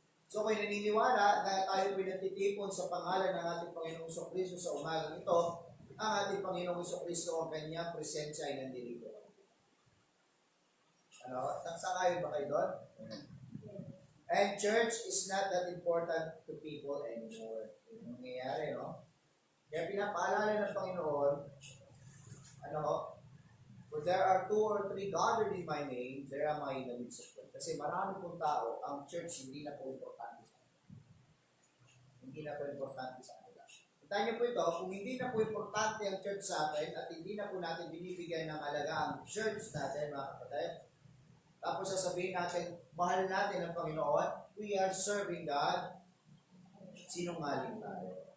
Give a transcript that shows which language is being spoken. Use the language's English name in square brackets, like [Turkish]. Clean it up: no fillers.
[Filipino] So kung naniniwala na tayo pinagtitipon sa pangalan ng ating Panginoong Kristo sa umagang ito, ang ating Panginoong Kristo ang kanyang presensya ay nandito. Ano? Nagsakayon ba kayo doon? [English] And church is not that important to people anymore. [Filipino] Yung nangyayari, no? Kaya pinapaalala ng Panginoon, for there are two or three gathered in my name, there am I in the midst of them. Kasi marami pong tao, ang church hindi na po importante sa kanila. Hindi na po importante sa kanila. Tandaan niyo po ito, kung hindi na po importante ang church sa atin at hindi na po natin binibigyan ng halaga ang church natin, mga kapatid, tapos sasabihin natin, mahal natin ang Panginoon, we are serving God, sinungaling tayo.